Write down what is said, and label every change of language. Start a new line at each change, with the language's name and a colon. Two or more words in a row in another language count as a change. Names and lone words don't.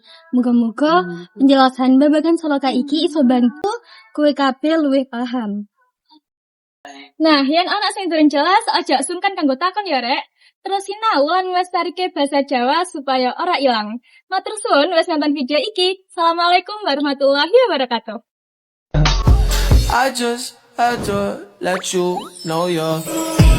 Javanese: Muga-muga penjelasan babagan saloka iki iso bantu kowe kabeh luwih paham. Nah, yen ana sing durung jelas, aja sungkan kanggo takon ya, Rek. Terus sinau lan nglestarike basa Jawa supaya ora ilang. Matur suwun wis nonton video iki.
Arabic: السلام عليكم ورحمة الله وبركاته.
English: I just had to let you know you're